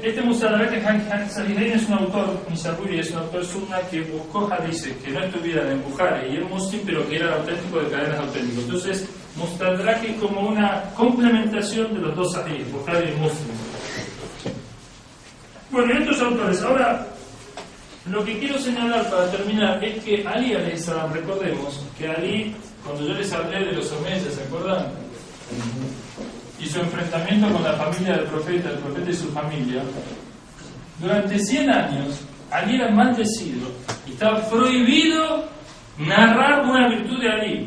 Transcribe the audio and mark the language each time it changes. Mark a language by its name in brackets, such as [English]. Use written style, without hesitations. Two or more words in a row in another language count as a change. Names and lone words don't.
[Spanish] Este Mustadrak Sahihain es un autor, Nisaburi es un autor sunna que buscó hadices que no estuvieran en Bukhari y en Muslim, pero que eran auténticos de cadenas auténticas. Entonces, Mustadrak es como una complementación de los dos hadith, Bukhari y Muslim. Bueno, estos autores. Ahora, lo que quiero señalar para terminar es que Ali [Arabic] عليه السلام, [Spanish] recordemos que Ali, cuando yo les hablé de los omeyas, ¿se acuerdan? Y su enfrentamiento con la familia del profeta, el profeta y su familia, durante 100 años Ali era maldecido y estaba prohibido narrar una virtud de Ali.